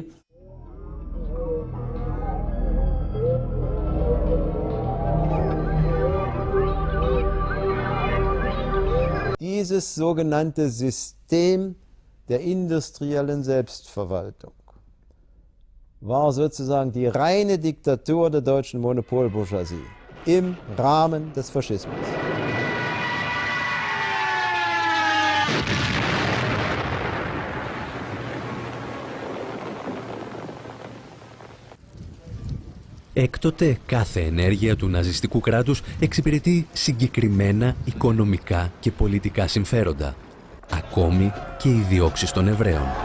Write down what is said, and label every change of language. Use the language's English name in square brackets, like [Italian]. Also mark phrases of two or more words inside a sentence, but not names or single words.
[German] Dieses sogenannte System der industriellen Selbstverwaltung war sozusagen die reine Diktatur der deutschen Monopolbourgeoisie im Rahmen des Faschismus. [Greek] Έκτοτε κάθε ενέργεια του ναζιστικού κράτους εξυπηρετεί συγκεκριμένα οικονομικά και πολιτικά συμφέροντα, ακόμη και οι διώξεις των Εβραίων.